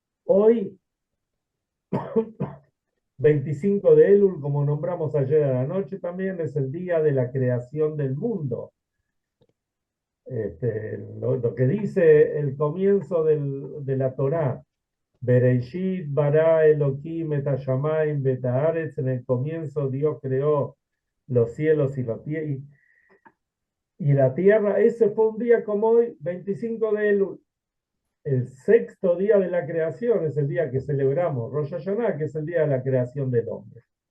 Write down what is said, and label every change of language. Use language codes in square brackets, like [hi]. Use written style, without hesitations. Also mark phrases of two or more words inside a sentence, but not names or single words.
[es] Hoy, 25 de Elul, como nombramos ayer a la noche, también es el día de la creación del mundo. Lo que dice el comienzo de la Torá, [he] בראשית ברא אלהים את השמים ואת הארץ, [es] en el comienzo Dios creó los cielos y la tierra. Ese fue un día como hoy, 25 de Elul. El sexto día de la creación es el día que celebramos, Rosh Hashanah, que es el día de la creación del hombre.